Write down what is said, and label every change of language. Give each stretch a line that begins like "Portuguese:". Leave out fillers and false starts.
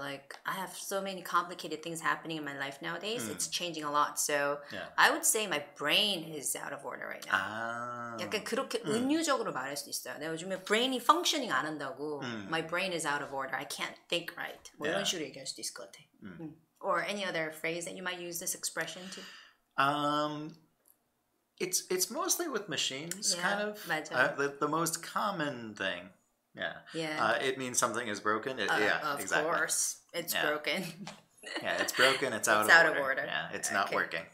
English: Like I have so many complicated things happening in my life nowadays. It's changing a lot. So I would say my brain is out of order right now.
Korean: 약간 그렇게 은유적으로 말할 수도 있어요. 내가 요즘에 brain이 functioning 안 한다고.
English: My brain is out of order. I can't think right.
Korean: 뭐 이런 식으로 얘기할 수도 있을 것 같아.
English: Or any other phrase that you might use this expression to? It's mostly with machines, kind of. The most common thing. Yeah. It means something is broken. Of course. It's broken. Yeah, it's broken. It's out of order. Yeah, it's not working.